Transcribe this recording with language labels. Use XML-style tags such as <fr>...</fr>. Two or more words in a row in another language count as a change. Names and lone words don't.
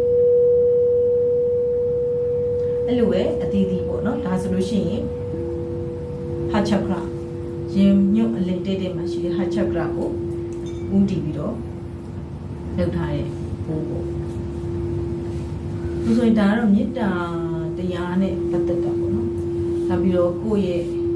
<my>အဲ့လိုပဲအသီးသီးပေါ့နော်ဒါဆိုလို့ရှိရင်</my> <en>heart chakra</en> <my>ရင်ညွတ်အလင်းတဲ့မှာရှိတဲ့</my> <en>heart chakra</en> <my>ကိုဦးတည်ပြီးတော့လုပ်ထားတဲ့ပိုးပေါ့ဒီဆိုရင်ဒါကတော့မေတ္တာတရားနဲ့ပတ်သက်တာပေါ့နော်ဒါပြီးတော့ကိုယ့်ရဲ့</my>